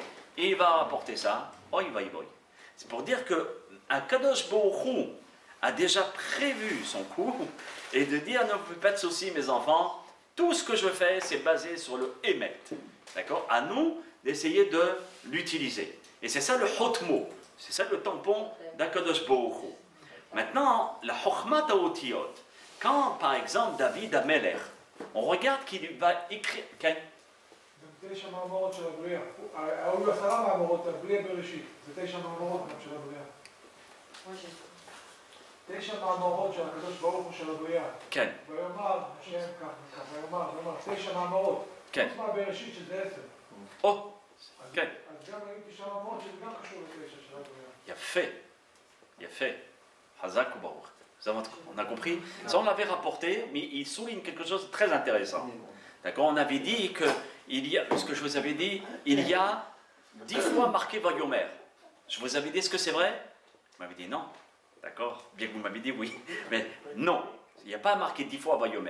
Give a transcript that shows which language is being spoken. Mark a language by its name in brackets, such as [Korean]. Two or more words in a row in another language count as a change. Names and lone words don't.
[French] Et il va rapporter ça, oi va y. C'est pour dire que Kadosh Baruch Hu a déjà prévu son coup et de dire ne vous faites pas de soucis mes enfants, tout ce que je fais c'est basé sur le émet. D'accord? À nous d'essayer de l'utiliser. Et c'est ça le hotmo, c'est ça le tampon d'Akadosh Baruch Hu. Maintenant, la [Hebrew] חכמת האותיות, [French] quand par exemple David Amelech, on regarde qu'il va écrire. [Hebrew] זה 9 מאמרות של הבריאה. היו 10 מאמרות, הבריאה בראשית. זה 9 מאמרות גם של הבריאה. 9 מאמרות של הקדוש ברוך הוא של הבריאה. כן. ויאמר השם כך, ויאמר, 9 מאמרות. כן. חוץ מהבראשית שזה 10. או, כן. אז גם היו 9 מאמרות שזה גם קשור ל9 של הבריאה. יפה, יפה. חזק וברוך. [French] On a compris? Ça, on l'avait rapporté, mais il souligne quelque chose de très intéressant. D'accord? On avait dit que, ce que je vous avais dit, il y a 10 fois marqué Vayomer. Je vous avais dit, est-ce que c'est vrai? Vous m'avez dit non. D'accord? Bien que vous m'avez dit oui. Mais non, il n'y a pas marqué 10 fois Vayomer.